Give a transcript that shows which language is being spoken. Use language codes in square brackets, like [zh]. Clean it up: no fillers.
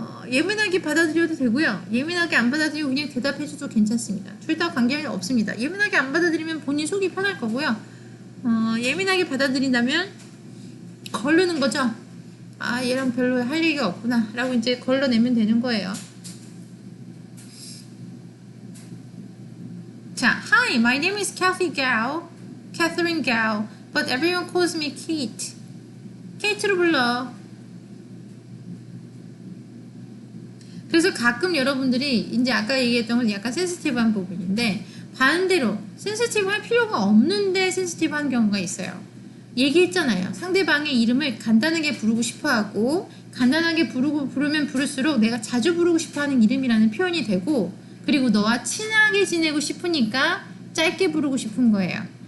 [ko] 예민하게 받아들여도 되고요. 예민하게 안 받아들이고 그냥 대답해줘도 괜찮습니다. 둘 다 관계는 없습니다. 예민하게 안 받아들이면 본인 속이 편할 거고요. 예민하게 받아들인다면 걸르는 거죠. 얘랑 별로 할 얘기가 없구나 라고 이제 걸러내면 되는 거예요. [en] 자, Hi, my name is Catherine Gao, but everyone calls me Kate. [ko] 케이트로 불러. 그래서 가끔 여러분들이 이제 아까 얘기했던 건 약간 센시티브한 부분인데 반대로 센시티브할 필요가 없는데 센시티브한 경우가 있어요. 얘기했잖아요. 상대방의 이름을 간단하게 부르고 싶어하고 간단하게 부르면 부를수록 내가 자주 부르고 싶어하는 이름이라는 표현이 되고 그리고 너와 친하게 지내고 싶으니까 짧게 부르고 싶은 거예요.